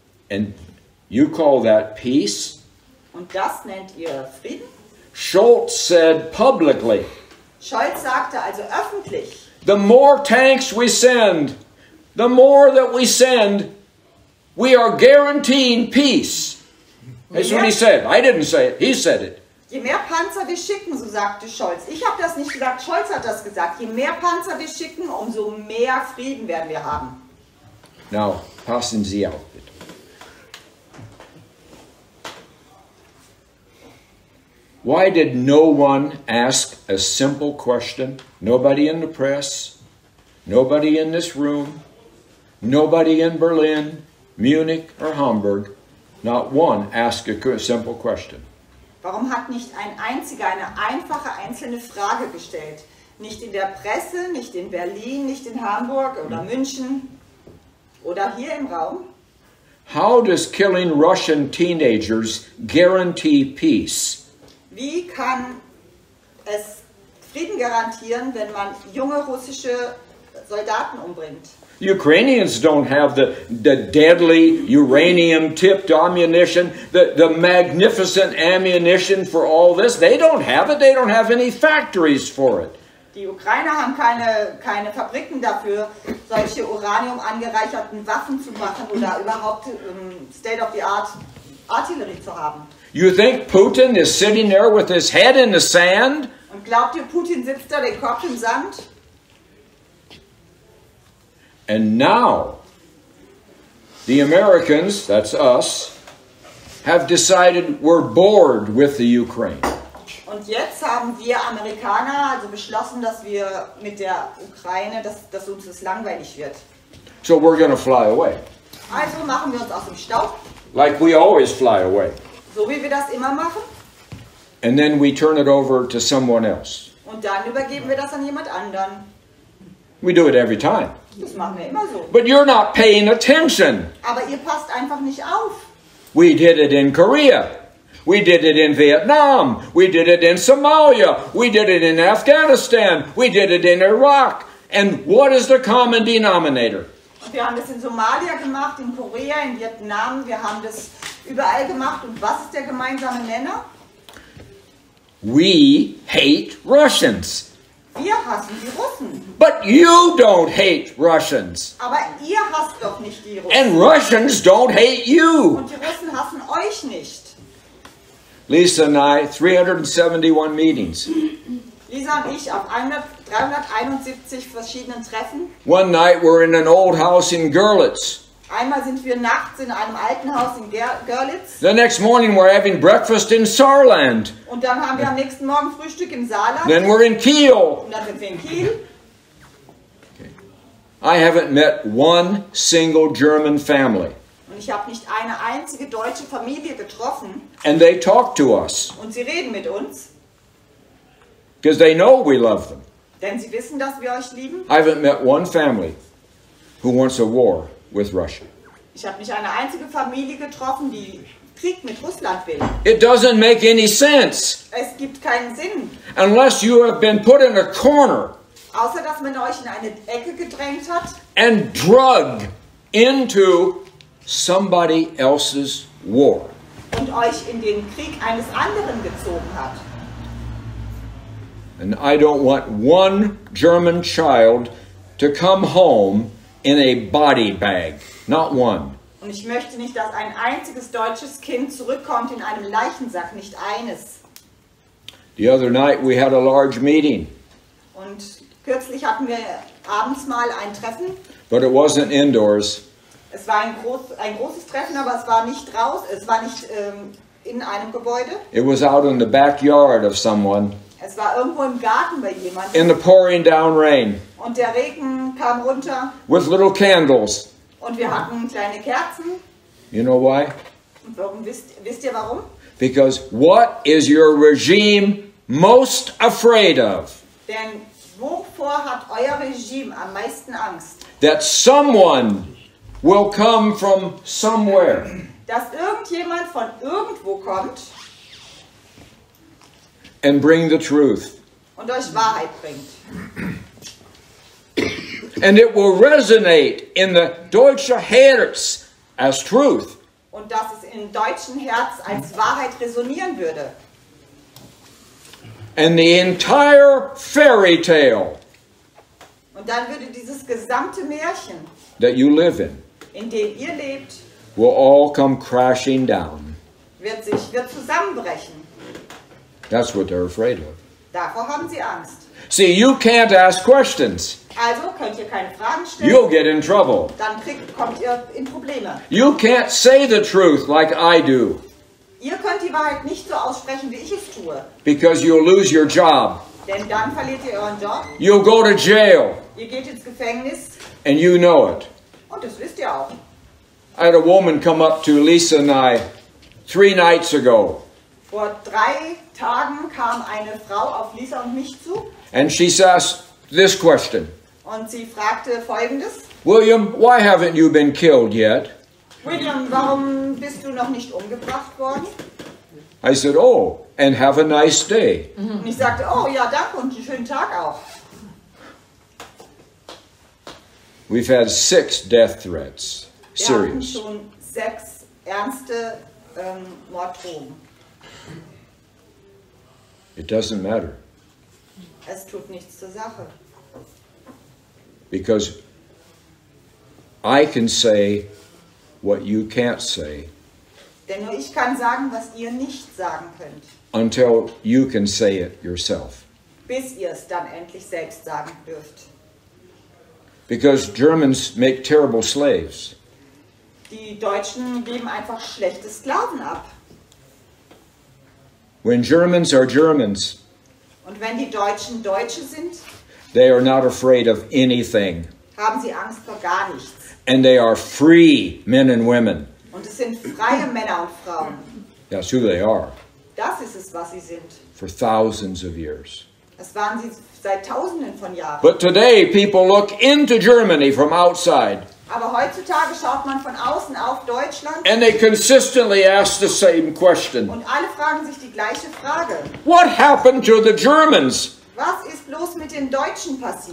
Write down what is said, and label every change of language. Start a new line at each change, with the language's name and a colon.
English: And you call that peace?
German: Und das nennt ihr Frieden?
English: Schultz said publicly.
German: Scholz sagte also öffentlich.
English: The more tanks we send, the more that we send, we are guaranteeing peace. That's what he said. I didn't say it. He said it.
German: Je mehr Panzer wir schicken, so sagte Scholz. Ich habe das nicht gesagt, Scholz hat das gesagt. Je mehr Panzer wir schicken, umso mehr Frieden werden wir haben. Now, passen Sie auf, bitte.
English: Why did no one ask a simple question? Nobody in the press, nobody in this room, nobody in Berlin, Munich or Hamburg, not one asked a simple question.
German: Warum hat nicht ein einziger eine einfache einzelne Frage gestellt? Nicht in der Presse, nicht in Berlin, nicht in Hamburg oder München oder hier im Raum?
English: How does killing Russian teenagers guarantee peace?
German: Wie kann Frieden garantieren, wenn man junge russische Soldaten umbringt.
English: Ukrainians don't have the deadly uranium-tipped ammunition, the magnificent ammunition for all this. They don't have it. They don't have any factories for it.
German: Die Ukrainer haben keine Fabriken dafür, solche Uranium angereicherten Waffen zu machen oder überhaupt State-of-the-Art Artillerie zu haben.
English: You think Putin is sitting there with his head in the sand?
German: Und glaubt ihr, Putin sitzt da den Kopf im Sand?
English: And now, the Americans, that's us, have decided we're bored with the Ukraine.
German: Und jetzt haben wir Amerikaner also beschlossen, dass wir mit der Ukraine, dass uns das langweilig wird.
English: So we're going to fly away.
German: Also machen wir uns aus dem Staub.
English: Like we always fly away.
German: So wie wir das immer machen.
English: And then we turn it over to someone else.
German: Und dann übergeben wir das an jemand anderen.
English: We do it every time.
German: Das machen wir immer so.
English: But you're not paying attention.
German: Aber ihr passt einfach nicht auf.
English: We did it in Korea. We did it in Vietnam. We did it in Somalia. We did it in Afghanistan. We did it in Iraq. And what is the common denominator?
German: Und wir haben das in Somalia gemacht, in Korea, in Vietnam. Wir haben das überall gemacht. Und was ist der gemeinsame Nenner?
English: We hate Russians.
German: Wir hassen die Russen.
English: But you don't hate Russians.
German: Aber ihr hasst doch nicht die Russen.
English: And Russians don't hate you.
German: Und die Russen hassen euch nicht.
English: Lisa and I, 371 meetings.
German: Lisa und ich auf 371 verschiedenen Treffen.
English: One night we're in an old house in Görlitz.
German: Einmal sind wir nachts in einem alten Haus in Görlitz.
English: The next morning we're having breakfast in Saarland.
German: Und dann haben wir am nächsten Morgen Frühstück im Saarland.
English: Then we're in Kiel.
German: Und dann sind wir in Kiel.
English: I haven't met one single German family.
German: Und ich habe nicht eine einzige deutsche Familie getroffen.
English: And they talk to us.
German: Und sie reden mit uns.
English: Because they know we love them.
German: Denn sie wissen, dass wir euch lieben.
English: I haven't met one family who wants a war with Russia.
German: Ich habe nicht eine einzige Familie getroffen, die Krieg mit Russland will.
English: It doesn't make any sense.
German: Es gibt keinen Sinn.
English: Unless you have been put in a corner.
German: Außer dass man euch in eine Ecke gedrängt hat.
English: And drug into somebody else's war.
German: Und euch in den Krieg eines anderen gezogen hat.
English: And I don't want one German child to come home in a body bag. Not one.
German: Und ich möchte nicht, dass ein einziges deutsches Kind zurückkommt in einem Leichensack, nicht eines.
English: The other night we had a large meeting.
German: Und kürzlich hatten wir abends mal ein Treffen.
English: But it wasn't indoors.
German: Es war ein großes Treffen, aber es war nicht raus, es war nicht in einem Gebäude.
English: It was out in the backyard of someone.
German: Es war irgendwo im Garten bei jemandem.
English: In the pouring down rain.
German: Und der Regen kam runter.
English: With little candles.
German: Und wir hatten kleine Kerzen.
English: You know why?
German: Und warum, wisst ihr warum?
English: Because what is your regime most afraid of?
German: Denn wovor hat euer Regime am meisten Angst?
English: That someone will come from somewhere.
German: Dass irgendjemand von irgendwo kommt.
English: And bring the truth.
German: Und euch Wahrheit bringt.
English: And it will resonate in the
German: deutsche Herz
English: as truth.
German: Und dass es im deutschen Herz als Wahrheit resonieren würde.
English: And the entire fairy tale.
German: Und dann würde dieses gesamte Märchen,
English: that you live
German: in dem ihr lebt,
English: will all come crashing down.
German: wird zusammenbrechen.
English: That's what they're afraid of.
German: Davor haben sie Angst.
English: See, you can't ask questions.
German: Also könnt ihr keine Fragen stellen.
English: You'll get in trouble.
German: Dann kommt ihr in Probleme.
English: You can't say the truth like I do.
German: Ihr könnt die Wahrheit nicht so aussprechen, wie ich es tue.
English: Because you'll lose your job.
German: Denn dann verliert ihr euren Job.
English: You'll go to jail.
German: Ihr geht ins Gefängnis.
English: And you know it.
German: Und das wisst ihr auch.
English: I had a woman come up to Lisa and I 3 nights ago.
German: Vor 3 Tagen kam eine Frau auf Lisa und mich zu.
English: And she asked this question.
German: Und sie fragte Folgendes.
English: William, why haven't you been killed yet?
German: William, warum bist du noch nicht umgebracht worden?
English: I said, oh, and have a nice day.
German: Und ich sagte, oh ja, danke und einen schönen Tag auch.
English: We've had 6 death threats.
German: Wir hatten
English: Serious.
German: schon 6 ernste Morddrohungen.
English: It doesn't matter.
German: Es tut nichts zur Sache.
English: Because I can say what you can't say
German: Denn nur ich kann sagen, was ihr nicht sagen könnt,
English: until you can say it yourself.
German: bis ihr es dann endlich selbst sagen dürft.
English: Because Germans make terrible slaves.
German: Die Deutschen geben einfach schlechte Sklaven ab.
English: When Germans are Germans,
German: Und wenn die Deutschen Deutsche sind,
English: they are not afraid of anything.
German: haben sie Angst vor gar nichts.
English: And they are free men and women.
German: Und es sind freie Männer und Frauen.
English: That's who they are
German: Das ist es, was sie sind.
English: for thousands of years.
German: Das waren sie seit Tausenden von Jahren.
English: But today people look into Germany from outside
German: Aber heutzutage schaut man von außen auf Deutschland
English: and they consistently ask the same question.
German: und alle fragen sich die gleiche Frage.
English: What happened to the Germans?
German: Was ist bloß mit den Deutschen passiert?